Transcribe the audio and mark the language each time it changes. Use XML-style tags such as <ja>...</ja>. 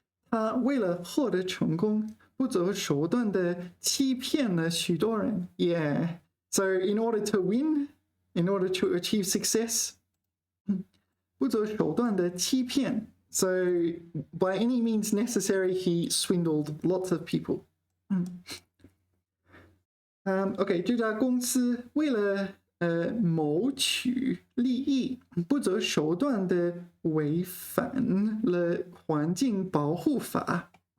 <zh>他为了获得成功，不择手段地欺骗了许多人。</zh> <en>Yeah. So in order to win, in order to achieve success,</en> <zh>不择手段地欺骗.</zh> <en>So by any means necessary, he swindled lots of people.</en> <zh>OK, 这家公司为了谋取利益，不择手段地违反了环境保护法。</zh>